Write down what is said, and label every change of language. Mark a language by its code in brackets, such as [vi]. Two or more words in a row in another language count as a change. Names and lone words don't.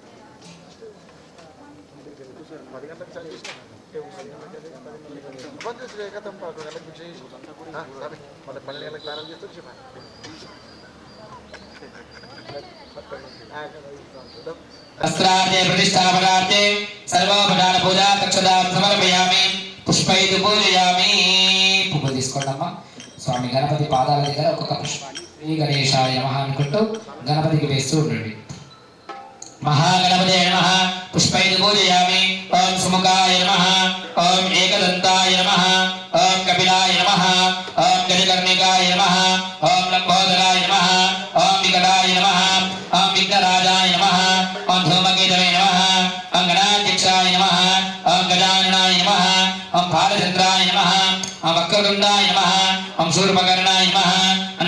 [te] 10 గంటలకు చాలు చేసిన గతం 11 గంటలకు పూజ చేసి మళ్ళీ 12 గంటలకు ప్రారంభం చేస్తూ చెప్పాను [sa] अस्त्रार्थे प्रतिष्ठापनार्थे सर्वोपचार पूजा तक्षदा समर्पयामि पुष्पैः पूजयामि [te] పువ్వు తీసుకోండమ్మా స్వామి గణపతి పాదాల దగ్గర ఒక్కొక్క పుష్పాన్ని [sa] శ్రీ గణేశాయ నమః [te] అనుకుంటూ గణపతికి వేస్తూ ఉండండి [sa] महागणपतये नमः पुष्पैः पूजयामि ओम सुमुखाय नमः ओम एकदन्ताय नमः ओम कपिलाय नमः ओम गजकर्णिकाय नमः ओम लंबोदराय नमः ओम विकटाय नमः ओम विघ्नराजाय नमः ओम धूमकेतवे नमः ओम गणाध्यक्षाय नमः ओम गजाननाय नमः ओम भालचन्द्राय नमः ओम वक्रतुण्डाय नमः ओम शूर्पकर्णाय नमः ओम